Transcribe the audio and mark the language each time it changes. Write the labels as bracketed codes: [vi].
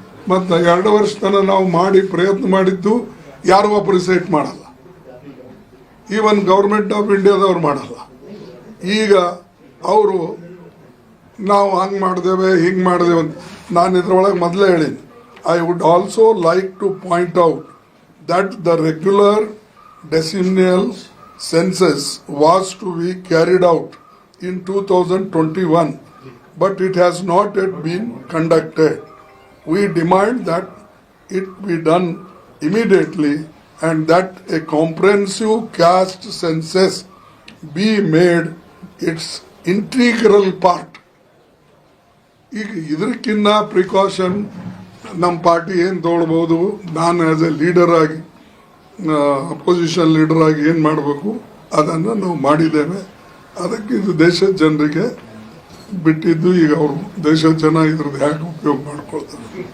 [kn] ಮತ್ತು 2 ವರ್ಷ ತನಕ ನಾವು ಮಾಡಿ ಪ್ರಯತ್ನ ಮಾಡಿದ್ದು ಯಾರು ಅಪ್ರಿಸಿಯೇಟ್ ಮಾಡಲ್ಲ. ಈವನ್ ಗೌರ್ಮೆಂಟ್ ಆಫ್ ಇಂಡಿಯಾದವ್ರು ಮಾಡಲ್ಲ. ಈಗ ಅವರು ನಾವು ಹಂಗೆ ಮಾಡಿದೇವೆ ಹಿಂಗೆ ಮಾಡಿದೇವೆ ಅಂತ. ನಾನು ಇದರೊಳಗೆ ಮೊದಲೇ ಹೇಳೀನಿ, [en] I would also like to point out that the regular decennial census was to be carried out in 2021, but it has not yet been conducted. We demand that it be done immediately and that a comprehensive caste census be made its integral part. [kn] ಈಗ ಇದಕ್ಕಿನ್ನ precaution ನಮ್ಮ party ಏನು ತೊಗೊಳ್ಬೋದು? ನಾನು as A leader ಆಗಿ, opposition leader ಆಗಿ ಏನು ಮಾಡಬೇಕು ಅದನ್ನು ನಾವು ಮಾಡಿದ್ದೇವೆ. ಅದಕ್ಕೆ ಇದು ದೇಶದ ಜನರಿಗೆ ಬಿಟ್ಟಿದ್ದು. ಈಗ ಅವರು ದೇಶದ ಜನ ಇದ್ರದ್ದು ಯಾಕೆ ಉಪಯೋಗ ಮಾಡ್ಕೊಳ್ತಾರೆ?